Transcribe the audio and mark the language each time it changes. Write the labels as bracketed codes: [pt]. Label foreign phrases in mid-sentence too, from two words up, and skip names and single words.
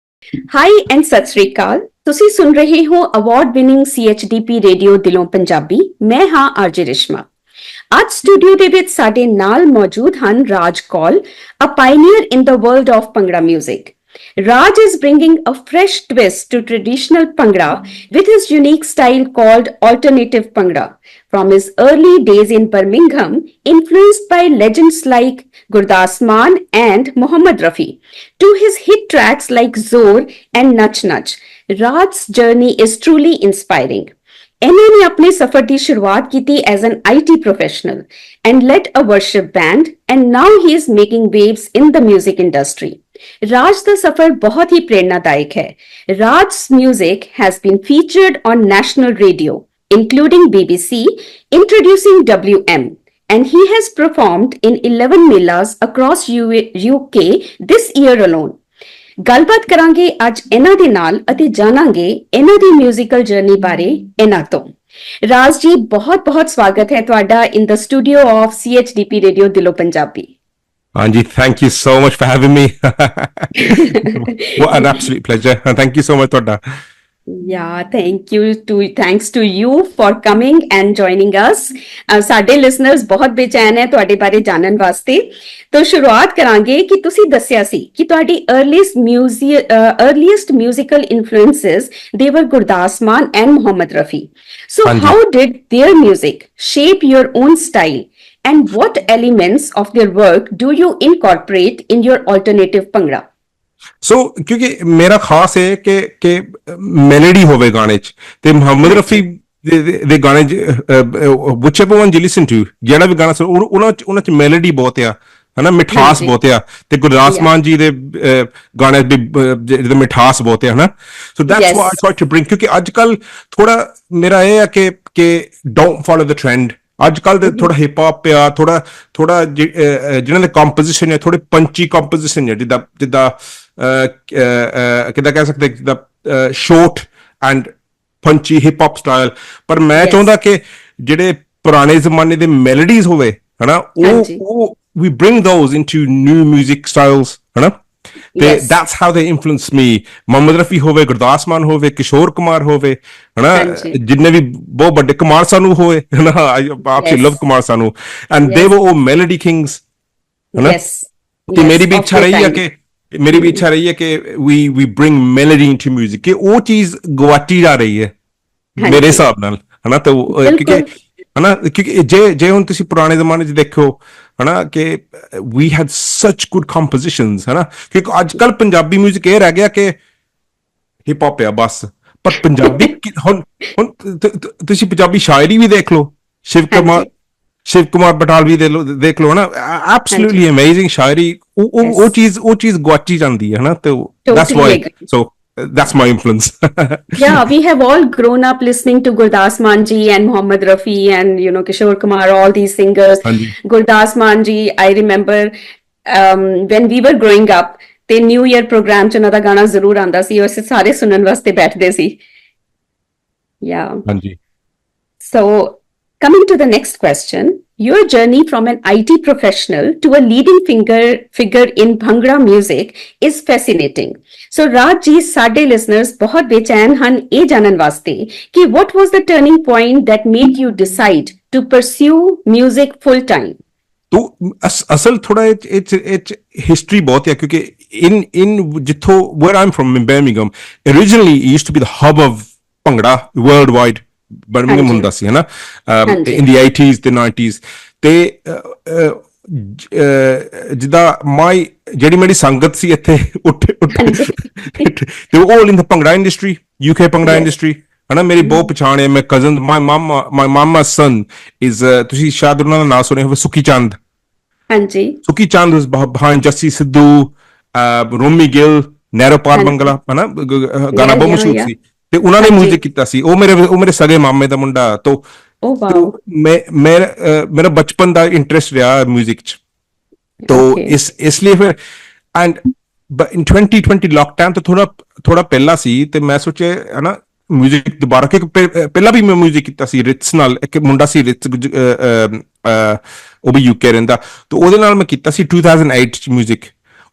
[en] Hi and [pa] ਸਤ ਸ੍ਰੀ ਅਕਾਲ। ਤੁਸੀਂ ਸੁਣ ਰਹੇ ਹੋ [en] award winning [pa] CHDP ਰੇਡੀਓ ਦਿਲੋਂ ਪੰਜਾਬੀ। ਮੈਂ ਹਾਂ ਆਰਜੇ ਰਿਸ਼ਮਾ। ਅੱਜ ਸਟੂਡੀਓ ਦੇ ਵਿੱਚ ਸਾਡੇ ਨਾਲ ਮੌਜੂਦ ਹਨ ਰਾਜ ਕੌਲ, [en] a pioneer in the world of Bhangra music. Raj is bringing a fresh twist to traditional Bhangra with his unique style called alternative Bhangra. From his early days in Birmingham, influenced by legends like Gurdas Mann and Mohammed Rafi, to his hit tracks like Zor and Nach Nach, Raj's journey is truly inspiring. [pa] ਇਹਨਾਂ ਨੇ ਆਪਣੇ ਸਫ਼ਰ ਦੀ ਸ਼ੁਰੂਆਤ ਕੀਤੀ [en] as an IT professional and led a worship band, and now he is making waves in the music industry. [pa] Raj ਦਾ ਸਫ਼ਰ ਬਹੁਤ ਹੀ ਪ੍ਰੇਰਨਾਦਾਇਕ ਹੈ। [en] Raj's music has been featured on national radio, including BBC, introducing WM, and he has performed in 11 melas across UK this year alone. [pa] ਗੱਲਬਾਤ ਕਰਾਂਗੇ ਅੱਜ ਇਹਨਾਂ ਦੇ ਨਾਲ ਅਤੇ ਜਾਣਾਂਗੇ ਇਹਨਾਂ ਦੀ [en] musical journey [pa] ਬਾਰੇ ਇਹਨਾਂ ਤੋਂ। ਰਾਜ ਜੀ, ਬਹੁਤ ਬਹੁਤ ਸਵਾਗਤ ਹੈ ਤੁਹਾਡਾ [en] in the studio of [pa] CHDP ਰੇਡੀਓ ਦਿਲੋਂ ਪੰਜਾਬੀ। [en] Anji, thank you so much for having me. What an absolute pleasure. And thank you so much, Toda. Yeah, thanks to you for coming and joining us. [pa] ਸਾਡੇ listeners ਬਹੁਤ ਬੇਚੈਨ ਹੈ ਤੁਹਾਡੇ ਬਾਰੇ ਜਾਣਨ ਵਾਸਤੇ। ਤਾਂ ਸ਼ੁਰੂਆਤ ਕਰਾਂਗੇ ਕਿ ਤੁਸੀਂ ਦੱਸਿਆ ਸੀ ਕਿ ਤੁਹਾਡੀ [en] earliest musical influences they were [pa] Gurdas Mann and Mohammed Rafi. [en] So how did their music shape your own style? And what elements of their work do you incorporate in your alternative Bhangra? So, [pa] ਕਿਉਂਕਿ ਮੇਰਾ ਖਾਸ ਹੈ ਕਿ ਮੇਲੋਡੀ ਹੋਵੇ ਗਾਣੇ ਚ ਤੇ ਮੁਹੰਮਦ ਰਫੀ ਦੇ ਗਾਣੇ [en] whichever one you listen to, [pa] ਜਿਹੜਾ ਵੀ ਗਾਣਾ ਸੁਣੋ ਉਹਨਾਂ ਚ ਮੇਲੋਡੀ ਬਹੁਤ ਆ, ਹਨਾ, ਮਿਠਾਸ ਬਹੁਤ ਆ, ਤੇ ਗੁਰਦਾਸ ਮਾਨ ਜੀ ਦੇ ਗਾਣੇ ਦੀ ਮਿਠਾਸ ਬਹੁਤ ਆ, ਹਨਾ। [en] So that's what I try to bring, [pa] ਕਿਉਂਕਿ ਅੱਜ ਕੱਲ ਥੋੜਾ ਮੇਰਾ ਇਹ ਆ ਕਿ [en] don't follow the trend. [pa] ਅੱਜ ਕੱਲ ਦੇ ਥੋੜਾ [en] hip hop [pa] ਆ, ਥੋੜਾ ਜਿਹਨਾਂ ਦੇ ਕੰਪੋਜੀਸ਼ਨ ਹੈ ਥੋੜੇ [en] punchy composition [pa] ਹੈ, ਜਿੱਦਾਂ ਕਿੱਦਾਂ ਕਹਿ ਸਕਦੇ, ਜਿੱਦਾਂ [en] short and punchy hip hop style. [pa] ਪਰ ਮੈਂ ਚਾਹੁੰਦਾ ਕਿ ਜਿਹੜੇ ਪੁਰਾਣੇ ਜ਼ਮਾਨੇ ਦੇ ਮੈਲੋਡੀਜ਼ ਹੋਵੇ, ਹਨਾ, ਉਹ [en] we bring those into new music styles, [pa] ਹਨਾ। [en] ਤੇ that's how they influence me. [pa] ਮੁਹੰਮਦ ਰਫੀ ਹੋਵੇ, ਗੁਰਦਾਸ ਮਾਨ ਹੋਵੇ, ਕਿਸ਼ੋਰ ਕੁਮਾਰ ਹੋਵੇ, ਹਨਾ, ਜਿੰਨੇ ਵੀ ਬਹੁਤ ਵੱਡੇ, ਕੁਮਾਰ ਸਾਨੂ ਹੋਵੇ, ਹਨਾ, [en] I absolutely love ਕੁਮਾਰ ਸਾਨੂ, and they were all melody kings, [pa] ਹਨਾ। ਤੇ ਮੇਰੀ ਵੀ ਇੱਛਾ ਰਹੀ ਹੈ ਕਿ [en] we bring melody into music, [pa] ਕਿ ਉਹ ਚੀਜ਼ ਗਵਾਟੀ ਜਾ ਰਹੀ ਹੈ ਮੇਰੇ ਹਿਸਾਬ ਨਾਲ, ਹਨਾ। ਤੇ ਕਿਉਂਕਿ ਹਨਾ, ਕਿਉਂਕਿ ਜੇ ਹੁਣ ਤੁਸੀਂ ਪੁਰਾਣੇ ਜ਼ਮਾਨੇ 'ਚ ਦੇਖੋ, ਹਨਾ, ਕਿ [en] we had such good compositions, [pa] ਹਨਾ, ਕਿਉਂਕਿ ਅੱਜ ਕੱਲ ਪੰਜਾਬੀ ਮਿਊਜ਼ਿਕ ਇਹ ਰਹਿ ਗਿਆ ਕਿ [en] hip hop [pa] ਆ ਬਸ। ਪਰ ਪੰਜਾਬੀ ਹੁਣ ਤੁਸੀਂ ਪੰਜਾਬੀ ਸ਼ਾਇਰੀ ਵੀ ਦੇਖ ਲਓ, ਸ਼ਿਵ ਕੁਮਾਰ ਬਟਾਲਵੀ ਦੇਖ ਲਓ, ਹਨਾ, [en] absolutely amazing [pa] ਸ਼ਾਇਰੀ, ਉਹ ਚੀਜ਼ ਗਵਾਚੀ ਜਾਂਦੀ ਹੈ, ਹਨਾ। [en] ਤੇ that's why, so that's my influence. Yeah, we have all grown up listening to Gurdas Mann ji and Mohammed Rafi and Kishore Kumar, all these singers. Gurdas Mann ji, I remember when we were growing up, [pa] ਤੇ [en] New Year program [pa] ਚ ਉਹਨਾਂ ਦਾ ਗਾਣਾ ਜ਼ਰੂਰ ਆਉਂਦਾ ਸੀ, ਅਸੀਂ ਸਾਰੇ ਸੁਣਨ ਵਾਸਤੇ ਬੈਠਦੇ ਸੀ। ਹਾਂਜੀ। [en] So coming to the next question, your journey from an IT professional to a leading figure in Bhangra music is fascinating. So Raj ji, [pa] ਸਾਡੇ listeners ਬਹੁਤ ਬੇਚੈਨ ਹਨ ਇਹ ਜਾਣਨ ਵਾਸਤੇ ਕਿ [en] what was the turning point that made you decide to pursue music full time? [pa] ਤੋ ਅਸਲ ਥੋੜਾ ਇਹ ਹਿਸਟਰੀ ਬਹੁਤ ਹੈ, ਕਿਉਂਕਿ [en] in ਜਿੱਥੋਂ where I'm from in Birmingham, originally it used to be the hub of ਭੰਗੜਾ worldwide. [pa] ਬਰਮਿੰਘਮ ਹੁੰਦਾ ਸੀ, ਹਨਾ, [en] in the 80s ਤੇ 90s। [pa] ਤੇ ਜਿੱਦਾਂ ਜਿਹੜੀ ਮੇਰੀ ਸੰਗਤ ਸੀ ਇੱਥੇ ਤੇ [en] all in the Bhangra industry, UK Bhangra industry, [pa] ਹਨਾ। ਮੇਰੀ ਬਹੁਤ ਪਛਾਣ ਹੈ, ਮੈਂ ਕਜ਼ਨ, [en] my mama's son is, [pa] ਤੁਸੀਂ ਸ਼ਾਇਦ ਉਹਨਾਂ ਦਾ ਨਾਮ ਸੁਣਿਆ ਹੋਵੇ, ਸੁੱਕੀ ਚੰਦ। ਹਾਂਜੀ, ਸੁੱਕੀ ਚੰਦ was behind ਜੱਸੀ ਸਿੱਧੂ, ਰੋਮੀ ਗਿੱਲ, ਨੈਰੋ ਪਾਰ ਬੰਗਲਾ, ਹਨਾ, ਗਾਣਾ ਬਹੁਤ ਮਸ਼ਹੂਰ ਸੀ, ਤੇ ਉਹਨਾਂ ਨੇ ਮਿਊਜ਼ਿਕ ਕੀਤਾ ਸੀ। ਉਹ ਮੇਰੇ ਸਗੇ ਮਾਮੇ ਦਾ ਮੁੰਡਾ। ਤੋ ਮੇਰਾ ਬਚਪਨ ਦਾ ਇੰਟਰਸਟ ਰਿਹਾ ਮਿਊਜ਼ਿਕ ਚ, ਤੋ ਇਸ ਲਈ ਫਿਰ ਐਂਡ in 2020 ਲੋਕਡਾਊਨ ਤੋਂ ਥੋੜਾ ਪਹਿਲਾਂ ਸੀ, ਤੇ ਮੈਂ ਸੋਚਿਆ, ਹਨਾ, ਮਿਊਜ਼ਿਕ ਦੁਬਾਰਾ, ਕਿਉਂਕਿ ਪਹਿਲਾਂ ਵੀ ਮੈਂ ਮਿਊਜ਼ਿਕ ਕੀਤਾ ਸੀ ਰਿਟਸ ਨਾਲ, ਇੱਕ ਮੁੰਡਾ ਸੀ ਰਿਟਸ, ਉਹ ਵੀ UK ਰਹਿੰਦਾ, ਤੇ ਉਹਦੇ ਨਾਲ ਮੈਂ ਕੀਤਾ ਸੀ 2008 ਚ ਮਿਊਜ਼ਿਕ।